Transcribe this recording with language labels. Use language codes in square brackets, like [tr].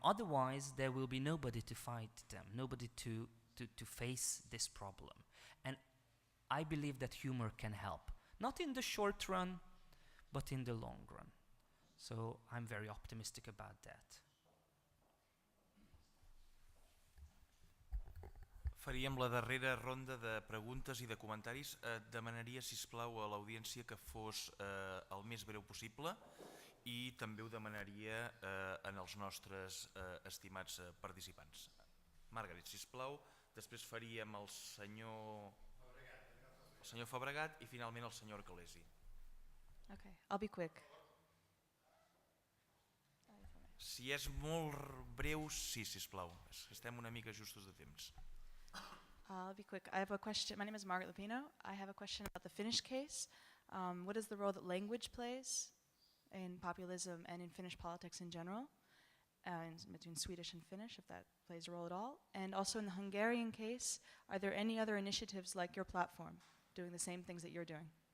[en] Otherwise, there will be nobody to fight them, nobody to face this problem. And I believe that humor can help. Not in the short run, but in the long run. So I'm very optimistic about that. [ca] Faríem la darrera ronda de preguntes i de comentaris. Demanaria, sisplau, a l'audiència que fos el més breu possible i també ho demanaria en els nostres estimats participants. Margaret, sisplau, després faríem el senyor Fabregat i finalment el senyor Arcalesi. [en] Okay, I'll be quick. [ca] Si és molt breu, sí, sisplau. Estem una mica justos de temps. [en] I'll be quick. I have a question. My name is Margaret Lupino. I have a question about the Finnish case. What is the role that language plays in populism and in Finnish politics in general, and between Swedish and Finnish, if that plays a role at all? And also in the Hungarian case, are there any other initiatives like your platform doing the same things that you're doing?